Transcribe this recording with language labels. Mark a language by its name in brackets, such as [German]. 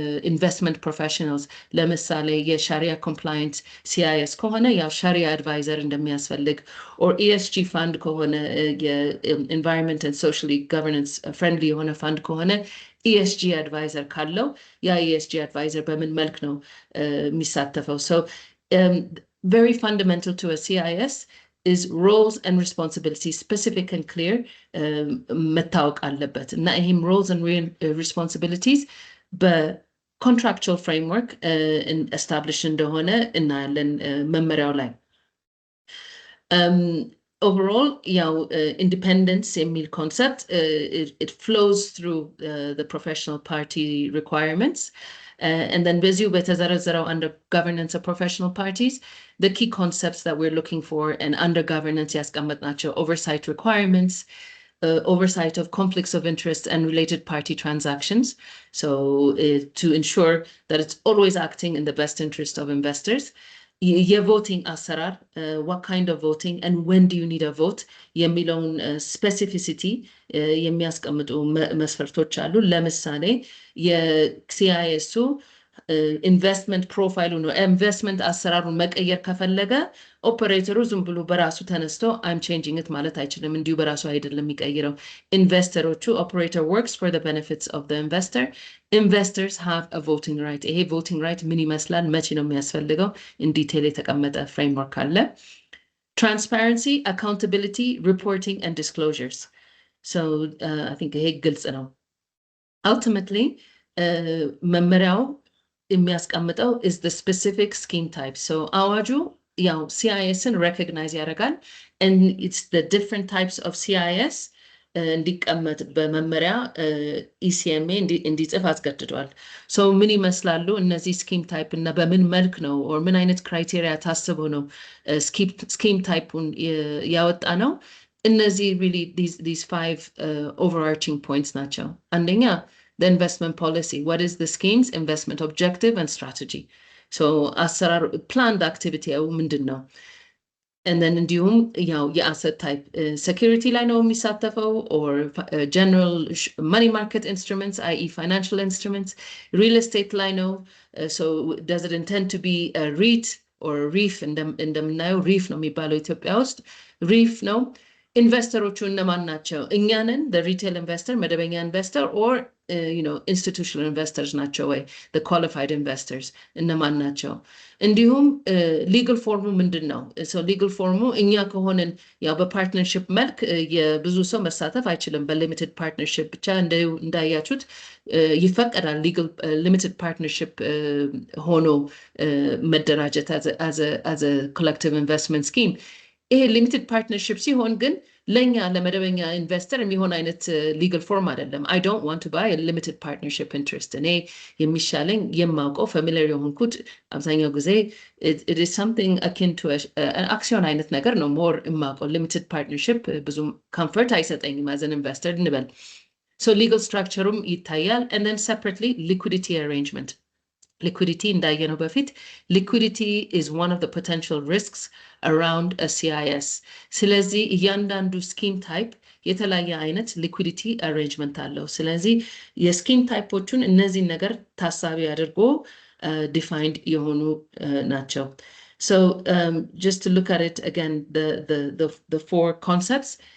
[Amharic] ኢንቨስትመንት ፕሮፌሽናልስ ለምሳሌ የሻሪያ ኮምፕላይንት ሲአይኤስ ከሆነ ያው ሻሪያ አድቫይዘር እንደሚያስፈልግ ኦር ኢኤስጂ ፋንድ ከሆነ የኢንቫይሮንመንት ኤንድ ሶሻሊ ገቨርናንስ ፍሬንድሊ የሆነ ፋንድ ከሆነ ኢኤስጂ አድቫይዘር ካለው ያ ኢኤስጂ አድቫይዘር በምን መልክ ነው የሚሳተፈው? [English] So very fundamental to a CIS is roles and responsibilities, specific and clear [Amharic] መታወቅ አለበት እና ይህም roles and responsibilities በኮንትራክቹዋል ፍሬምወርክ ኤስታብሊሽ እንደሆነ እናያለን መመሪያው ላይ። [English] Overall, independence [Amharic] የሚል [English] concept, it flows through the professional party requirements. And then [Amharic] በዚሁ በተዘረዘረው [English] under governance of professional parties, the key concepts that we're looking for and under governance [Amharic] ያስቀመጥናቸው [English] oversight requirements, oversight of conflicts of interest and related party transactions. So to ensure that it's always acting in the best interest of investors. [Amharic] የቮቲንግ አሰራር [English] what kind of voting and when do you need a vote [Amharic] የሚለውን ስፔሲፊሲቲ የሚያስቀምጡ መስፈርቶች አሉ። ለምሳሌ የሲአይኤሱ ኢንቨስትመንት ፕሮፋይሉ ነው ኢንቨስትመንት አሰራሩን መቀየር ከፈለገ ኦፐሬተሩ ዝም ብሎ በራሱ ተነስቶ [English] I'm changing it [Amharic] ማለት አይችልም። እንዲሁ በራሱ አይደለም የሚቀይረው። ኢንቨስተሮቹ [English] operator works for the benefits of the investor. Investors have a voting right. [Amharic] ይሄ voting right ምን ይመስላል? መቼ ነው የሚያስፈልገው? [English] in detail [Amharic] የተቀመጠ [English] framework [Amharic] አለ። [English] Transparency, accountability, reporting and disclosures. So I think [Amharic] ይሄ ግልጽ ነው። [English] Ultimately [Amharic] መመሪያው የሚያስቀምጠው [English] is the specific scheme type. [Amharic] So አዋጁ ያው CISን recognize ያደርጋል [English] and it's the different types of CIS [Amharic] እንዲቀመጥ በመመሪያ ECMA እንዲጽፍ አስገድዷል። So ምን ይመስላሉ እነዚህ scheme type እና በምን መልክ ነው or ምን አይነት criteria ታስቦ ነው scheme typeን ያወጣ ነው? [English] እነዚህ really these five overarching points [Amharic] ናቸው። አንደኛ [English] the investment policy. What is the scheme's investment objective and strategy? [Amharic] So አሰራር [English] planned activity [Amharic] ምንድን ነው? [English] And then [Amharic] እንዲሁም ያው የአሰት [English] type security [Amharic] ላይ ነው የሚሳተፈው [English] or general money market instruments, i.e. financial instruments, real estate [Amharic] ላይ ነው. [English] So does it intend to be a REIT or REIF? [Amharic] እንደምናየው REIF ነው የሚባለው ኢትዮጵያ ውስጥ REIF ነው። ኢንቨስተሮቹ እነማን ናቸው? [English] እኛንን the retail investor [Amharic] መደበኛ [English] investor or institutional investors [Amharic] ናቸው ወይ? [English] the qualified investors [Amharic] እነማን ናቸው? እንዲሁም legal formu ምንድን ነው? so legal formu እኛ ከሆነን ያው በፓርትነርሺፕ መልክ የብዙ ሰው መሳተፍ አይችልም። በሊሚትድ ፓርትነርሺፕ ብቻ እንዳያችሁት ይፈቀዳል [English] legal limited partnership [Amharic] ሆኖ መደራጀት [English] as a collective investment scheme። [Amharic] ይሄ ሊሚትድ ፓርትነርሺፕ ሲሆን ግን ለኛ ለመደበኛ ኢንቨስተር የሚሆን አይነት ሊጋል ፎርም አይደለም። [English] I don't want to buy a limited partnership interest. [Amharic] እኔ የሚሻለኝ የማውቀው ፋሚሊየር የሆንኩት አብዛኛው ጊዜ [English] it is something akin to [Amharic] አክሲዮን አይነት ነገር ነው ሞር የማውቀው። ሊሚትድ ፓርትነርሺፕ ብዙም ኮምፎርት አይሰጠኝም [English] as an investor [Amharic] እንበል። So legal structureም ይታያል [English] and then separately liquidity arrangement. Liquidity [Amharic] እንዳየነው በፊት [English] liquidity is one of the potential risks around a CIS. [Amharic] ስለዚህ እያንዳንዱ scheme type የተለያየ አይነት [English] liquidity arrangement [Amharic] አለው። ስለዚህ የscheme typeዎቹን እነዚህ ነገር ታሳቢ አድርጎ defined የሆኑ ናቸው። [English] So just to look at it again, the four concepts.